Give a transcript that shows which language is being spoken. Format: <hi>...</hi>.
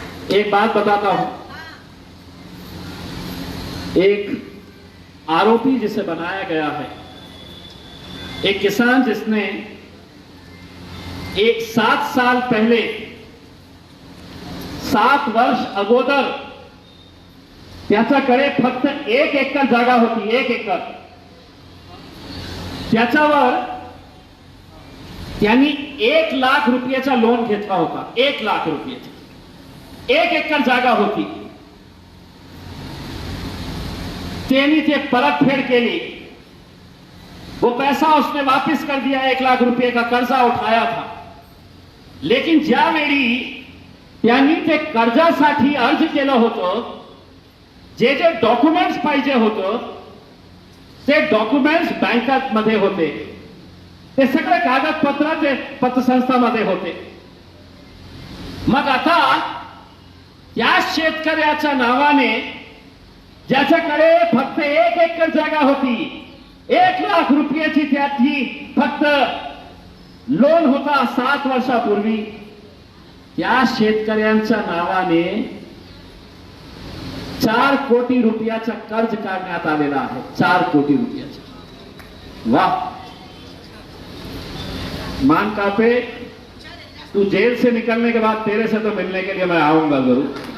<hi>एक बात बताता हूं, एक आरोपी जिसे बनाया गया है, एक किसान जिसने 7 साल पहले</hi> <mr>7 वर्ष अगोदर त्याच्याकडे फक्त 1 एकर जागा होती, 1 एकर, त्याच्यावर त्यांनी 1 लाख रुपयाचा लोन घेतला होता। 1 लाख रुपयाचा, 1 एकर जागा होती, त्यांनी ते परतफेड केली।</mr> <hi>वो पैसा उसने वापस कर दिया, 1 लाख रुपये का कर्जा उठाया था।</hi> <mr>लेकिन ज्यावेळी त्यांनी ते कर्जासाठी अर्ज केलं होतं, जे जे डॉक्युमेंट्स पाहिजे होतं ते डॉक्युमेंट्स बँकांमध्ये होते, ते सगळे कागदपत्र ते पतसंस्थांमध्ये होते। मग आता या शेतकऱ्याच्या नावाने, ज्याच्याकडे फक्त 1 एकर जागा होती, 1 लाख रुपयाची त्याची फक्त लोन होता 7 वर्षापूर्वी, त्या शेतकऱ्यांच्या नावाने 4 कोटी रुपयाचा कर्ज काढण्यात आलेला आहे। 4 कोटी रुपयाचा।</mr> <hi>वाह मान कापे, तू जेल से निकलने के बाद तेरे से तो मिलने के लिए मैं आऊंगा जरूर।</hi>